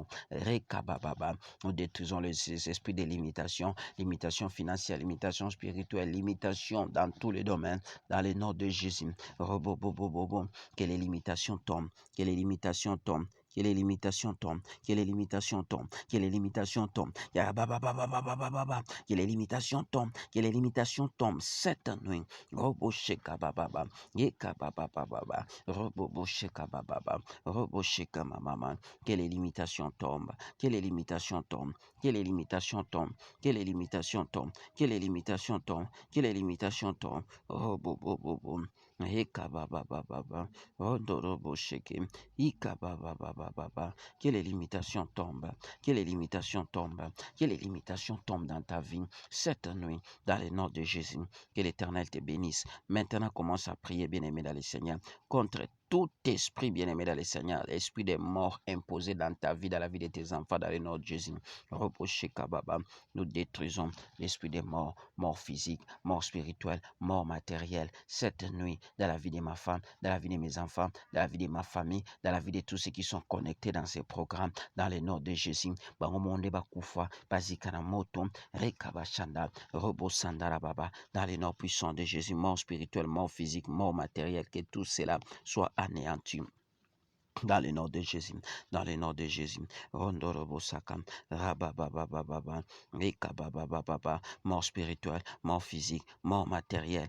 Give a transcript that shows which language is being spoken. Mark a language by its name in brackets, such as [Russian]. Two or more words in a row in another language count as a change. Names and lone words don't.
[French] Rekabababa, nous détruisons les esprits de limitation, limitation financière, limitation spirituelle, limitation dans tous les domaines, dans le nom de Jésus. Robobobobobo, que les limitations tombent, que les limitations tombent. Que les limitations tombent, que les limitations tombent, que les limitations tombent, que les limitations tombent, que les limitations tombent cette nuit. Robosheka bababa, yeka bababa, robosheka bababa, robosheka mamama, que les limitations tombent, que les limitations tombent, que les limitations tombent, que les limitations tombent, que les limitations tombent, que les limitations tombent. Robobobobo, yeka bababa, rodorobosheke. Que les limitations tombent, que les limitations tombent, que les limitations tombent dans ta vie cette nuit, dans le nom de Jésus. Que l'Éternel te bénisse. Maintenant, commence à prier, bien-aimé dans le Seigneur, contre tout esprit, bien-aimé dans le Seigneur, l'esprit des morts imposé dans ta vie, dans la vie de tes enfants, dans le nom de Jésus. Nous détruisons l'esprit des morts, mort physique, mort spirituelle, mort matérielle, cette nuit, dans la vie de ma femme, dans la vie de mes enfants, dans la vie de ma famille, dans la vie de tous ceux qui sont connectés dans ces programmes, dans le nom de Jésus. Bangomonde bakufa, bazikana moto, rekabashanda, robosandara baba, dans le nom puissant de Jésus, mort spirituel, mort physique, mort matériel, que tout cela soit anéanti. Dans le nom de Jésus, dans le nom de Jésus, Rondorobosakam, Rabababababa, Rekababababa, mort spirituelle, mort physique, mort matérielle.